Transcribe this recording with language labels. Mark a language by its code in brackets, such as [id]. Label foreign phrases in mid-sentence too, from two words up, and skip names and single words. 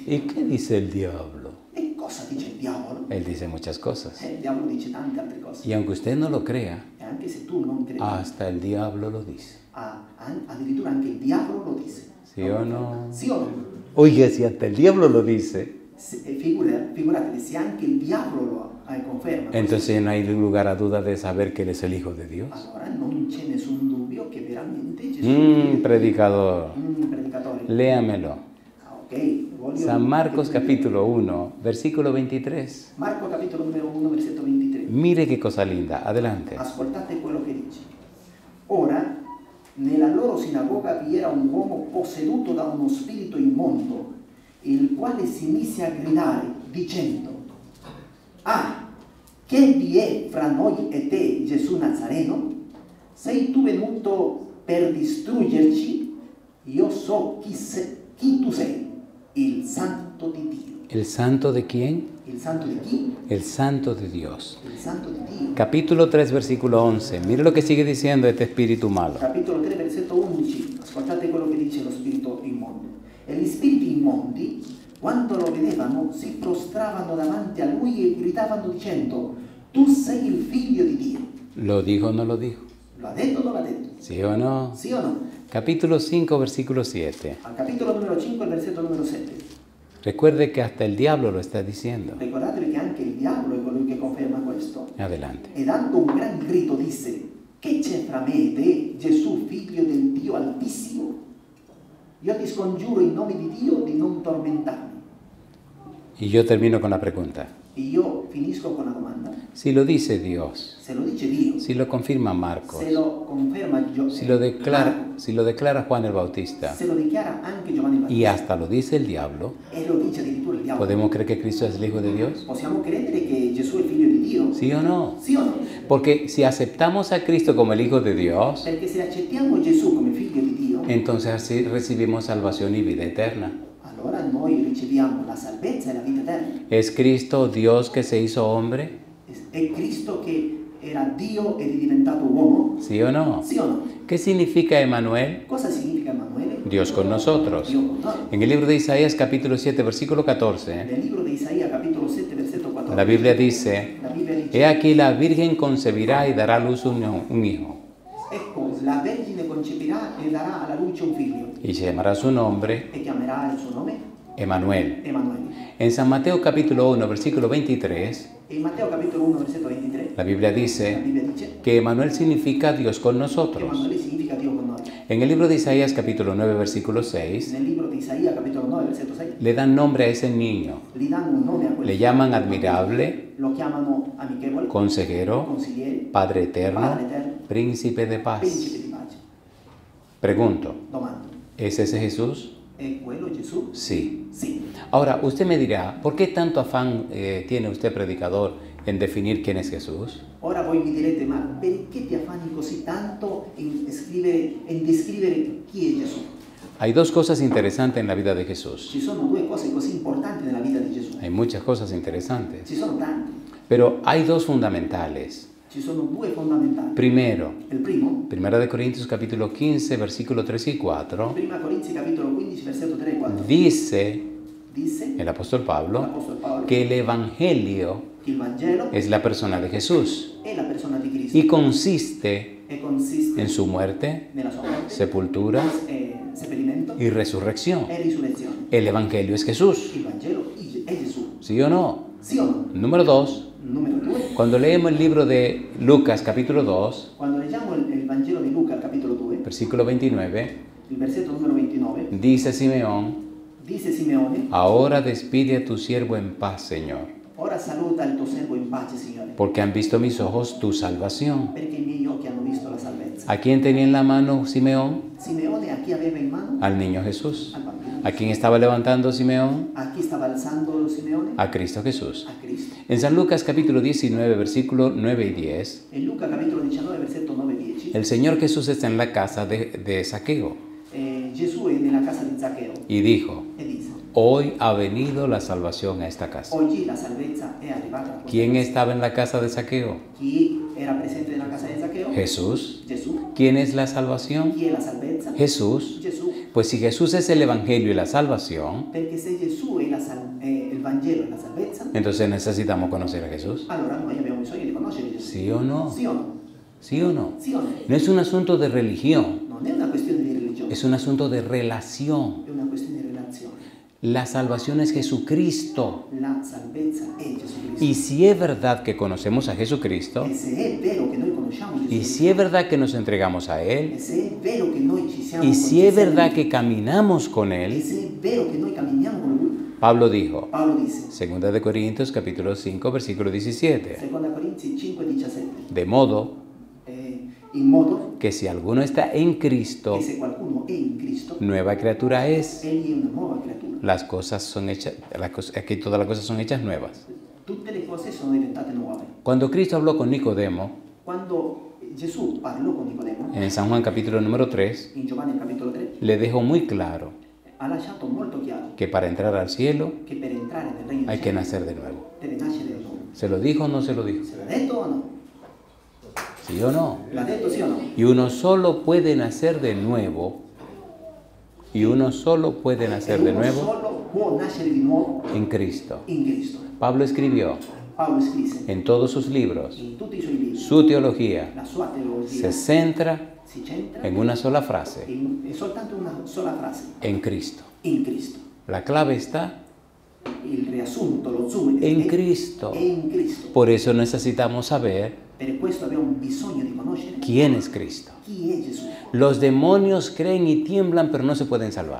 [es] ¿Y qué dice el diablo? [it] E cosa dice il diavolo? [es] Él dice muchas cosas. [it] Il diavolo dice tante altre cose. [es] Y aunque usted no lo crea, [it] E anche se tu non credi, [es] hasta el diablo lo dice. [it] addirittura anche il diavolo lo dice. [es] ¿Sí o no? [it] Sì o no? [es] Oiga, si hasta el diablo lo dice, [it] Figurate se anche il diavolo lo conferma. [es] entonces no hay lugar a duda de saber que Él es el Hijo de Dios. [it] Allora non c'è nessun dubbio che veramente Gesù è il figlio di [es] Predicador, [it] Dio. Predicatore. [es] léamelo. [it] Ok, voglio... [es] San Marcos capítulo 1, versículo 23. [it] Marco capitolo numero 1, versetto 23. [es] Mire qué cosa linda, adelante. [it] Ascoltate quello che dice. Ora, nella loro sinagoga vi era un uomo posseduto da uno spirito immondo, il quale si mise a gridare, dicendo: Ah, che vi è fra noi e te, Gesù Nazareno? Sei tu venuto per distruggerci? Io so chi tu sei, il Santo di Dio. [es] ¿El santo de quién? [it] Il Santo di chi? [es] El santo de Dios. [it] Il Santo di Dio. [es] Capítulo 3, versículo 11. Mire lo que sigue diciendo este espíritu malo. [it] Capitolo 3, versetto 11. Ascoltate quello che dice lo spirito immondo. E gli spiriti immondi, quando lo vedevano, si prostravano davanti a lui e gridavano dicendo: Tu sei il figlio di Dio. [es] ¿Lo dijo o no lo dijo? [it] Lo ha detto o non l'ha detto? [es] ¿Sí o no? [it] Sì o no? [es] Capítulo 5, versículo 7. [it] Al capitolo numero 5, il versetto numero 7. [es] Recuerde que hasta el diablo lo está diciendo. [it] Ricordatevi che anche il diavolo è colui che conferma questo. [es] Adelante. [it] E dando un gran grido disse: Che c'è fra me e te, Gesù, figlio del Dio Altissimo? Io ti scongiuro in nome di Dio di non tormentarmi. [es] Y yo termino con la pregunta. [it] E io finisco con la domanda. [es] Si lo dice Dios, [it] Se lo dice Dio, [es] si lo confirma Marcos, [it] se lo conferma [es] si lo declara Juan el Bautista [it] se lo dichiara anche Giovanni [es] y [it] Battista [es] hasta lo dice el diablo, [it] e lo dice addirittura il diavolo, [es] ¿podemos creer que Cristo es el Hijo de Dios? [it] possiamo credere che Gesù è il figlio di Dio? [es] ¿Sí o no? [it] Sì o no? [es] Porque si aceptamos a Cristo como el Hijo de Dios, [it] Perché se accettiamo Gesù come figlio di Dio, [es] entonces así recibimos salvación y vida eterna. [it] allora noi riceviamo la salvezza e la vita eterna. [es] ¿Es Cristo Dios que se hizo hombre? [it] È Cristo che era Dio ed è diventato uomo? [es] ¿Sí o no? [it] Sì o no? [es] ¿Qué significa Emanuel? [it] Cosa significa Emanuele? [es] Dios con nosotros. [it] Dio con noi. [es] En el libro de Isaías capítulo 7 versículo 14, [it] Nel libro di Isaia capitolo 7 versetto 14. [es] la Biblia dice: [it] La Bibbia dice: [es] He aquí la Virgen concebirá y dará a luz un hijo, [it] Ecco, la Vergine concepirà e darà alla luce un figlio [es] y se llamará su nombre [it] e chiamerà il suo nome [es] Emanuel. [it] Emanuele. [es] En San Mateo capítulo 1 versículo 23, [it] E in Matteo capitolo 1 versetto 23 [es] la Biblia [it] la [es] dice [it] Bibbia dice [es] que Emanuel significa Dios con [it] che [es] nosotros. [it] Emanuele significa Dio con noi. [es] En el libro de Isaías capítulo 9 versículo 6 [it] Nel libro di Isaia, capitolo 9, versetto 6, [es] le dan nombre a ese niño. [it] gli danno un nome a quel [es] Le llaman admirable, [it] lo chiamano amichevole, [es] consejero, [it] consigliere, [es] Padre eterno, [it] Padre eterno, [es] príncipe de paz. [it] principe di pace. [es] Pregunto, [it] Domando, [es] ¿es ese Jesús? [it] è quello Gesù? [es] Sí. [it] Sì. [es] Ahora, usted me dirá, ¿por qué tanto afán tiene usted, predicador, en definir quién es Jesús? [it] Ora voi mi direte, ma perché ti affanni così tanto in descrivere chi è Gesù? [es] Hay dos cosas interesantes en la vida de Jesús. [it] Ci sono due cose così importanti nella vita di Gesù. [es] Hay muchas cosas interesantes, [it] Ci sono tante. [es] pero hay dos fundamentales. [it] Ci sono due fondamentali. [es] Primero, [it] Il primo, [es] Primera de Corintios capítulo 15, versículo 3 y 4, [it] prima Corinzi capitolo 15, versetto 3 e 4, [es] dice [it] disse [es] el apóstol Pablo [it] l'Apostolo Paolo [es] que el Evangelio [it] che il Vangelo [es] es la persona de Jesús [it] è la persona di Cristo [es] y consiste [it] e consiste [es] en su muerte, [it] nella sua morte, [es] sepultura [it] seppellimento [es] y resurrección. [it] e risurrezione. [es] El Evangelio es Jesús, [it] Il Vangelo è Gesù. [es] ¿sí o no? [it] Sì o no? [es] Número dos, [it] Numero 2. [es] cuando leemos el libro de Lucas capítulo 2, [it] Quando leggiamo il Vangelo di Luca, al capitolo 2, [es] versículo 29, [it] il versetto numero 29, [es] dice Simeón, [it] disse Simeone, [es] ahora despide a tu siervo en paz, Señor, [it] ora saluta il tuo servo in pace, Signore, [es] porque han visto mis ojos tu salvación. [it] perché i miei occhi hanno visto la salvezza. [es] ¿A quién tenía en la mano Simeón? [it] Simeone a chi aveva in mano? [es] Al niño Jesús. [it] Al bambino. [es] ¿A quién estaba levantando Simeón? [it] A chi stava alzando Simeone? [es] A Cristo Jesús. [it] A Cristo. [es] En San Lucas capítulo 19, versículo 9 y 10, [it] In Luca capitolo 19, versetto 9 e 10, [es] el Señor Jesús está en la casa de Zaqueo [it] Gesù è nella casa di Zaccheo [es] y dijo, [it] e disse, [es] hoy ha venido la salvación a esta casa. [it] oggi la salvezza è arrivata a questa [es] ¿Quién [it] casa. [es] estaba en la casa de Zaqueo? [it] Chi era presente nella casa di Zaccheo? [es] Jesús. [it] Gesù. [es] ¿Quién es la salvación? [it] Chi è la salvezza? [es] Jesús. [it] Gesù. [es] Pues si Jesús es el Evangelio y la salvación, [it] Perché se Gesù è il Vangelo e la salvezza, [es] entonces necesitamos conocer a Jesús. [it] allora noi abbiamo bisogno di conoscere Gesù. [es] ¿Sí o no? [it] Sì o no? [es] ¿Sí o no? [it] Sì o no? [es] No es un asunto de religión, [it] Non è una questione di religione, [es] es un asunto de relación. [it] è una questione di relazione. [es] La salvación es Jesucristo. [it] La salvezza è Gesù Cristo. [es] Y si es verdad que conocemos a Jesucristo, [it] E se è vero che noi conosciamo Gesù [es] y [it] Cristo, [es] si es verdad que nos entregamos a Él, [it] e se è vero che noi ci siamo [es] y si es verdad [it] confiessati, [es] que caminamos con [it] e [es] Él, [it] se è vero che noi camminiamo con Lui, [es] Pablo dijo, [it] Paolo disse, [es] 2 de Corintios capítulo 5 versículo 17, [it] seconda Corinzi 5,17, [es] de modo [it] in modo [es] que si alguno está en Cristo, [it] che se qualcuno è in Cristo, [es] nueva criatura es. [it] egli è una nuova creatura. [es] Las cosas son hechas, aquí todas las cosas son hechas nuevas. [it] Tutte le cose sono diventate nuove. [es] Cuando Cristo habló con Nicodemo, [it] Quando Gesù parlò con Nicodemo, [es] en San Juan capítulo número 3, [it] in Giovanni capitolo 3, [es] le dejó muy claro [it] ha lasciato molto chiaro [es] que para entrar al cielo [it] che per entrare nel regno [es] hay [it] di [es] que [it] cielo [es] nacer de nuevo. [it] deve nascere di nuovo. [es] ¿Se lo dijo o no se lo dijo? [it] Se l'ha detto o no? [es] ¿Sí o no? [it] L'ha detto sì o no? [es] Y uno solo puede nacer de nuevo, y uno solo puede nacer de [it] Uno [es] nuevo [it] solo può nascere di nuovo [es] en Cristo. [it] in Cristo. [es] Pablo escribió [it] Paolo scrisse [es] en todos sus libros, [it] in tutti i suoi libri, [es] su teología [it] la sua teologia [es] se centra [it] si centra [es] en una sola frase, [it] in soltanto una sola frase, [es] en Cristo. [it] in Cristo. [es] La clave está [it] Il riassunto, lo zoom [es] en [it] è [es] Cristo. [it] in Cristo. [es] Por eso necesitamos saber [it] Per questo abbiamo bisogno di conoscere [es] quién es Cristo. [it] chi è Gesù. [es] Los demonios creen y tiemblan, pero no se pueden salvar.